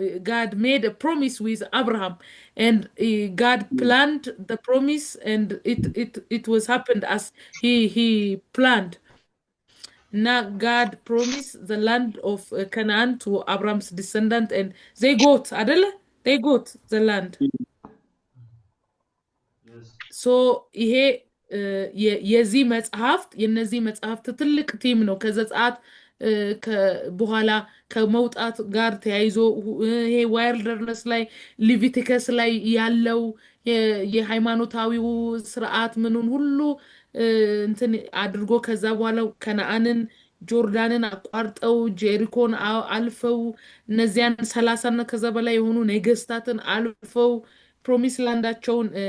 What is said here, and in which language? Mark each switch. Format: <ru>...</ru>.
<en>God made a promise with Abraham and God planned the promise and it was happened as he planned. Now God promised the land of Canaan to Abraham's descendant and they got the land.</en> <am>So ይሄ የዚህ መጽሐፍት የነዚህ መጽሐፍት ትልቅ ቲም ነው። ከዘጸአት በኋላ ከመውጣት ጋር ተያይዞ ይሄ ዋይልደርነስ ላይ ሊቪቲከስ ላይ ያለው የሃይማኖታዊው ስርዓት ምኑን ሁሉ እንትን አድርጎ ከዛ በኋላ ከነዓንን ጆርዳንን አቋርጠው ጄሪኮን አልፈው እነዚያን 30 እና ከዛ በላይ የሆኑ ነገስታትን አልፈው ፕሮሚስ ላንዳቸውን</am>